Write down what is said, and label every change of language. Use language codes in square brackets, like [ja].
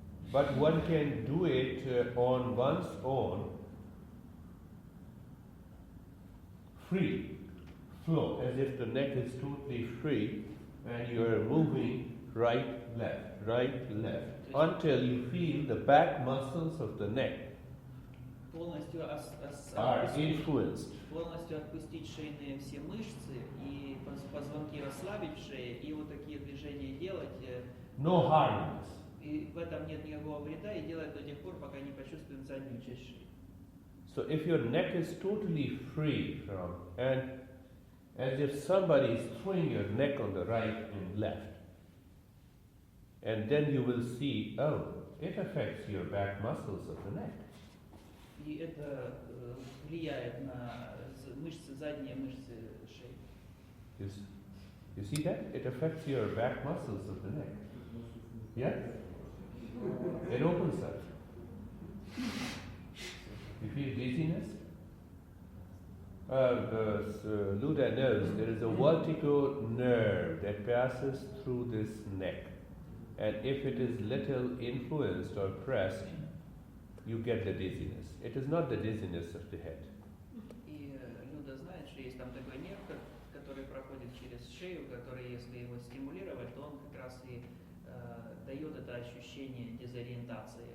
[en] But one can do it on one's own, free flow, as if the neck is totally free and you are moving right, left, until you feel the back muscles of the neck [ru] Полностью [en] are influenced. [ru] полностью отпустить шейные все мышцы и позвонки расслабить в шее, и вот такие движения делать. [en] No harmless. [ru] И в этом нет никакого вреда, и делать до тех пор, пока не почувствуем заднюю часть шеи. [en] So if your neck is totally free from, and as if somebody is throwing your neck on the right and left, and then you will see, oh, it affects your back muscles of the neck. [ru] И это влияет на мышцы, задние мышцы шеи. [en] You see that? It affects your back muscles of the neck. Yeah? It opens up. You feel dizziness? Luda knows there is a vertigo nerve that passes through this neck. And if it is little influenced or pressed, you get the dizziness. It is not the dizziness of the head. [ru] И Люда знает, что есть там такой нерв, который проходит через шею, который, если его стимулировать, то он как раз и дает это ощущение дезориентации.